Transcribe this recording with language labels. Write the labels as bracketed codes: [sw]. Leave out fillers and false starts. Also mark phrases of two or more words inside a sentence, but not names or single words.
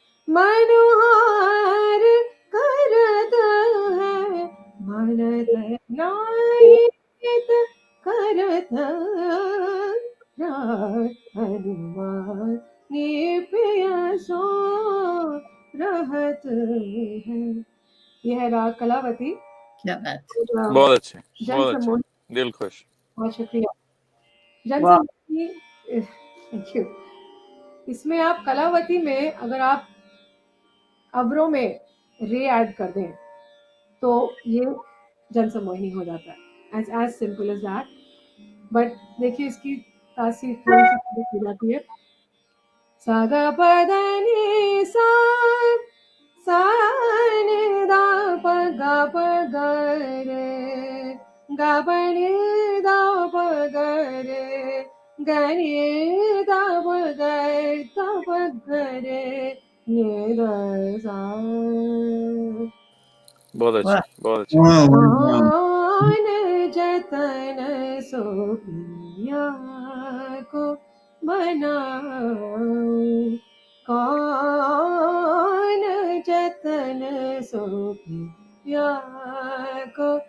[hi] मनुहार करत है मनत नाहित करत हनुमान निपिया सो रहत है। यह है राग कलावती। क्या बात। बहुत अच्छे, जन बहुत अच्छे, सम्मोहनी, दिल खुश। बहुत शुक्रिया। जन वाह। सम्मोहनी, [en] thank you. [hi] इसमें आप कलावती में अगर आप अवरों में रे ऐड कर दें तो ये जन सम्मोहिनी हो जाता है। [en] as simple as that. [hi] बट देखिए इसकी तासीर थोड़ी सी हो जाती है। सागा पदनी सा सा नि दा प ग प ग रे ग प नि दा प ग रे ग नि दा प ग दा प ग रे नि द सा बहुत अच्छा, बहुत अच्छा। [en] Wow, wow, wow. [hi] कौन जतन सो पिया को बनाऊं कौन जतन सो पिया को